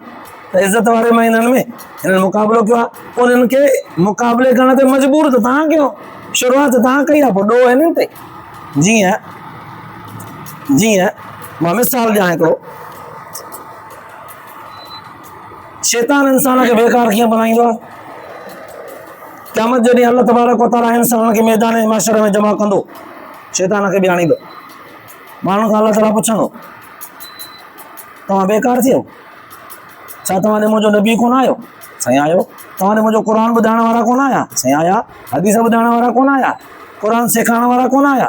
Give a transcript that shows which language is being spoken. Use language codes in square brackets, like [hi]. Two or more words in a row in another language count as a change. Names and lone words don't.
[sd] त इज़त वारे महीननि में हिननि मुक़ाबिलो कयो आहे, उन्हनि खे मुक़ाबिले करण ते मजबूर त तव्हां कयो, शुरूआत तव्हां कई आहे, पोइ ॾोह हिननि ते। जीअं मां मिसाल ॾियां हिकिड़ो, शैतान इंसान खे बेकार कीअं बनाईंदो आहे। क़यामत जॾहिं अल्लाह तबारक व तआला इंसान खे मैदान माशर में जमा कंदो, शैतान खे बि आणींदो, माण्हुनि खां अल्लाह ताला पुछंदो तव्हां बेकार थियो, छा तव्हां ॾे मुंहिंजो नबी कोन आयो? साईं आयो। तव्हां ॾे मुंहिंजो क़ुर ॿुधाइण वारा कोन आया? साईं आया। हदीस ॿुधाइण वारा कोन आया? क़ुर सेखारण वारा कोन आया?